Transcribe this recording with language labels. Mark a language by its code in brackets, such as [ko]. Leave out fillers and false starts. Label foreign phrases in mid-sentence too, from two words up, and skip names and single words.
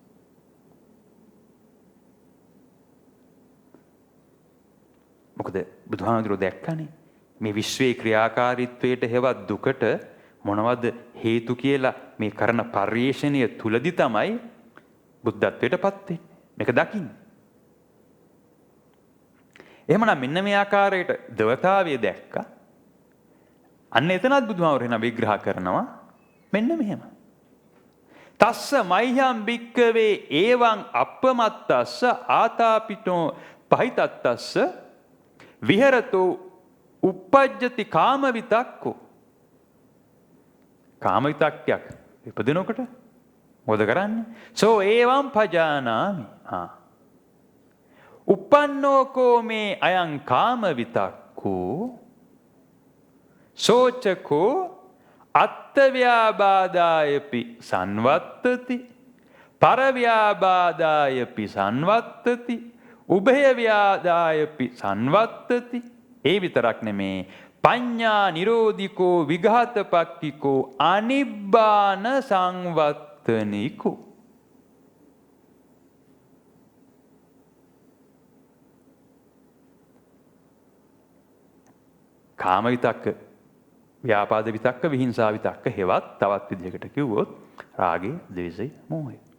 [si] මොකද බුදුහාමුදුරුවෝ දැක්කනේ මේ විශ්වයේ ක්‍රියාකාරීත්වයට හෙවත් දුකට මොනවද හේතු කියලා මේ කරන පරිශ්‍රණය තුලදී තමයි බුද්ධත්වයට පත් වෙන්නේ. මේක දකින්න. එහෙමනම් මෙන්න මේ ආකාරයට දවතාවිය දැක්කා. අන්න එතනත් බුදුහාමුදුරුවෝ විග්‍රහ කරනවා මෙන්න මෙහෙම. [pi] තස්ස මයිහම් භික්කවේ ඒවං අප්පමත්තස්ස ආතාපිතෝ පහිතත්තස්ස විහෙරතෝ uppajjati කාම විතක්කෝ. [si] කාම විතක්කයක් ඉපදිනකොට මොකද කරන්නේ? [pi] සෝ ඒවං පජානාමි. uppannokෝ මේ අයං කාම විතක්කෝ සෝචකෝ අත්තව්‍යාබාදායපි සංවත්තති පරව්‍යාබාදායපි සංවත්තති උභය ව්‍යාදායපි සංවත්තති. [si] ඒ විතරක් නෙමේ [pi] පඤ්ඤා නිරෝධිකෝ විඝාතපක්ඛිකෝ අනිබ්බාන සංවත්තනිකෝ. [si] කාම විතක්ක, ව්‍යාපාද විතක්ක, විහිංසා විතක්ක හෙවත් තවත් විදිහකට කිව්වොත් රාගය, ද්වේෂය, මෝහය.